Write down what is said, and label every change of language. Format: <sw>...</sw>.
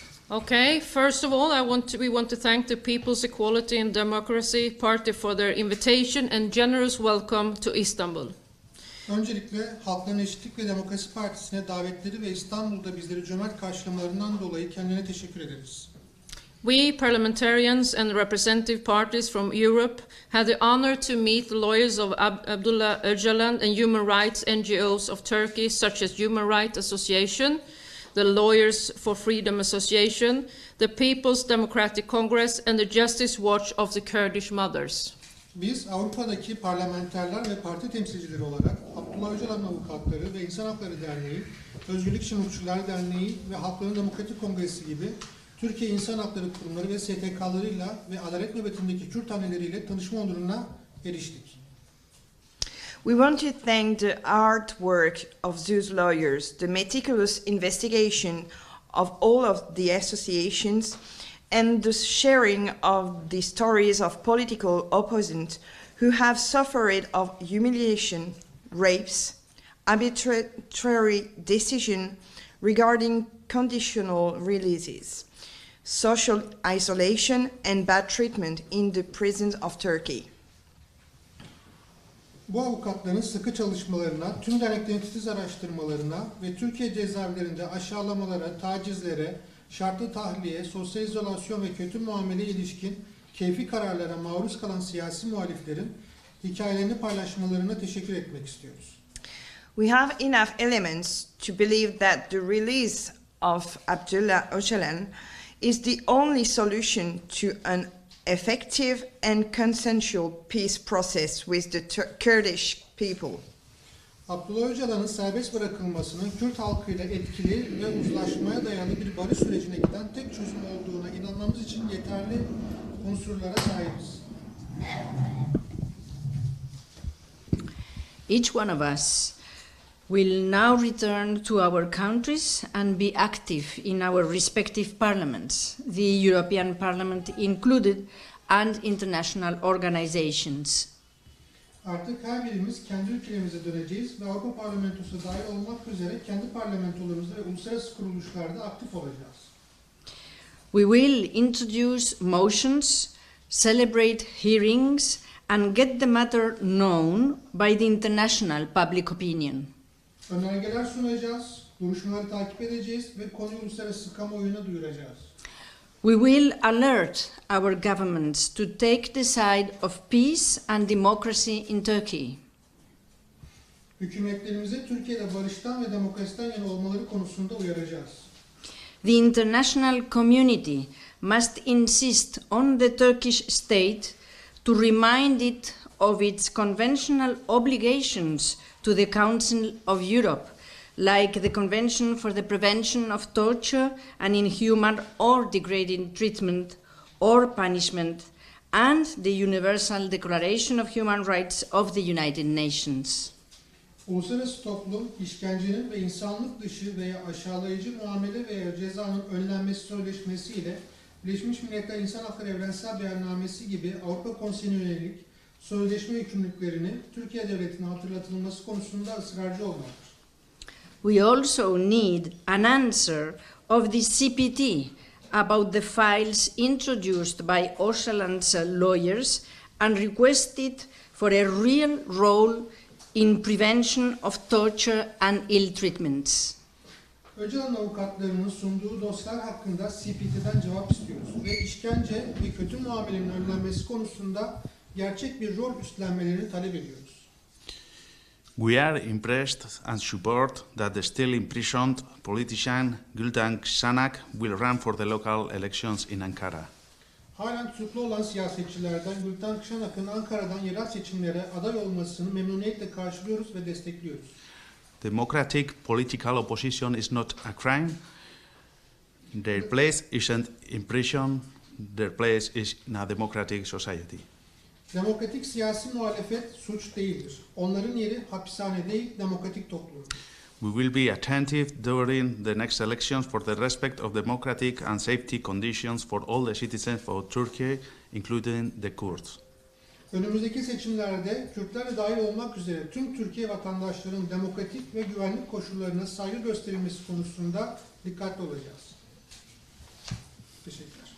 <en>Okay, first of all, we want to thank the People's Equality and Democracy Party for their invitation and generous welcome to Istanbul.</en> <tr>Öncelikle Halkların Eşitlik ve Demokrasi Partisi'ne davetleri ve İstanbul'da bizleri cömert karşılamalarından dolayı kendilerine teşekkür ederiz.</tr> <en>We parliamentarians and representative parties from Europe had the honor to meet the lawyers of Abdullah Öcalan and human rights NGOs of Turkey, such as Human Rights Association, the Lawyers for Freedom Association, the People's Democratic Congress, and the Justice Watch of the Kurdish Mothers.</en> <tr>Biz Avrupa'daki parlamenterler ve parti temsilcileri olarak Abdullah Öcalan Avukatları ve İnsan Hakları Derneği, Özgürlük için Hukukçular Derneği ve Halkların Demokratik Kongresi gibi Türkiye İnsan Hakları Kurumları ve STK'larıyla ve adalet nöbetindeki Kürt anneleriyle tanışma onuruna eriştik.</tr> <en>We want to thank the hard work of those lawyers, the meticulous investigation of all of the associations, and the sharing of the stories of political opponents who have suffered of humiliation, rapes, arbitrary decision regarding conditional releases, social isolation, and bad treatment in the prisons of Turkey.</en> <tr>Bu avukatların sıkı çalışmalarına, tüm derneklerin titiz araştırmalarına ve Türkiye cezaevlerinde aşağılamalara, tacizlere, şartlı tahliye, sosyal izolasyon ve kötü muameleye ilişkin keyfi kararlara maruz kalan siyasi muhaliflerin hikayelerini paylaşmalarına teşekkür etmek istiyoruz.</tr> <en>We have enough elements to believe that the release of Abdullah Öcalan is the only solution to an effective and consensual peace process with the Kurdish people.</en> <tr>Abdullah Öcalan'ın serbest bırakılmasının Kürt halkıyla etkili ve uzlaşmaya dayalı bir barış sürecine giden tek çözüm olduğuna inanmamız için yeterli unsurlara sahibiz.</tr> <en>Each one of us will now return to our countries and be active in our respective parliaments, the European Parliament included, and international organizations.</en> <tr>Artık her birimiz kendi ülkelerimize döneceğiz ve Avrupa Parlamentosu dahil olmak üzere kendi parlamentolarımızda ve uluslararası kuruluşlarda aktif olacağız.</tr> <en>We will introduce motions, celebrate hearings, and get the matter known by the international public opinion.</en> <tr>Önergeler sunacağız, duruşmaları takip edeceğiz ve konuyu uluslararası kamuoyuna duyuracağız.</tr> <en>We will alert our governments to take the side of peace and democracy in Turkey.</en> <tr>Hükümetlerimize Türkiye'de barıştan ve demokrasiden yana olmaları konusunda uyaracağız.</tr> <en>The international community must insist on the Turkish state to remind it of its conventional obligations to the Council of Europe, like the Convention for the Prevention of Torture and Inhuman or Degrading Treatment or Punishment, and the Universal Declaration of Human Rights of the United Nations.</en> <tr>Uluslararası toplum, işkencenin ve insanlık dışı veya aşağılayıcı muamele veya cezanın önlenmesi sözleşmesi ile Birleşmiş Milletler İnsan Hakları Evrensel Beyannamesi gibi Avrupa Konseyi'ne yönelik sözleşme yükümlülüklerini Türkiye Devleti'ne hatırlatılması konusunda ısrarcı olmalıdır.</tr> <en>We also need an answer of the CPT about the files introduced by Öcalan's lawyers and requested for a real role in prevention of torture and ill treatments.</en> <tr>Öcalan avukatlarının sunduğu dosyalar hakkında CPT'den cevap istiyoruz ve işkence ve kötü muamelenin önlenmesi konusunda gerçek bir rol üstlenmelerini talep ediyoruz.</tr> <en>We are impressed and support that the still imprisoned politician Gülten Sanak will run for the local elections in Ankara.</en> <tr>Halen tutuklu olan siyasetçilerden Gülten Kışanak'ın Ankara'dan yerel seçimlere aday olmasını memnuniyetle karşılıyoruz ve destekliyoruz.</tr> <en>Democratic political opposition is not a crime. Their place isn't in prison. Their place is in a democratic society.</en> <tr>Demokratik siyasi muhalefet suç değildir. Onların yeri hapishane değil, demokratik toplum.</tr> <en>We will be attentive during the next elections for the respect of democratic and safety conditions for all the citizens of Turkey, including the Kurds.</en> <tr>Önümüzdeki seçimlerde Kürtler de dahil olmak üzere tüm Türkiye vatandaşlarının demokratik ve güvenlik koşullarına saygı gösterilmesi konusunda dikkatli olacağız. Teşekkürler.</tr>